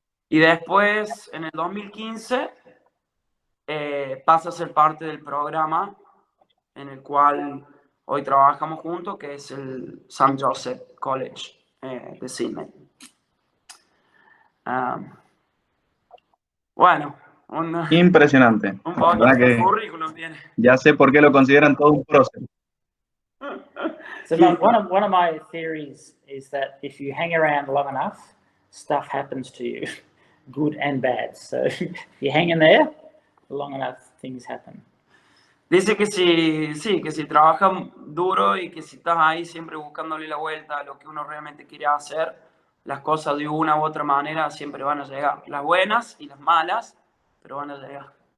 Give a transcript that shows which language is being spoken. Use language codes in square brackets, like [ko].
[es] Y después, en el 2015, pasa a ser parte del programa en el cual hoy trabajamos juntos, que es el St. Joseph College de Sydney. Bueno, impresionante. Un poco de currículum tiene. Ya sé por qué lo consideran todo un prócer. [en] So one of my theories is that if you hang around long enough, stuff happens to you, good and bad. So if you hang in there long enough, things happen. [es] Dice que si trabajas duro y que si estás ahí siempre buscándole la vuelta a lo que uno realmente quiere hacer, las cosas de una u otra manera siempre van a llegar. Las buenas y las malas, pero van a llegar.